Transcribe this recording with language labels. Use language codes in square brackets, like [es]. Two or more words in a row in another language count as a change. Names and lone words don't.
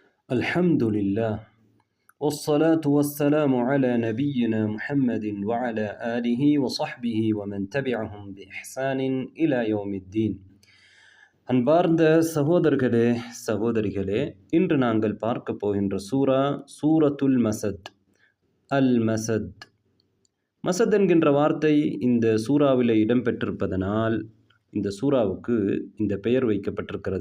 [ar] الحمد لله والصلاة والسلام على نبينا محمد وعلى آله وصحبه ومن تبعهم بإحسان إلى يوم الدين. [ta] அன்பார்ந்த சகோதரர்களே சகோதரிகளே, இன்று நாங்கள் பார்க்க போகின்ற சூரத்துல் மசத். அல் மசத் மசத் என்கின்ற வார்த்தை இந்த சூறாவிலே இடம்பெற்றிருப்பதனால் இந்த சூறாவுக்கு இந்த பெயர் வைக்கப்பட்டிருக்கிறது.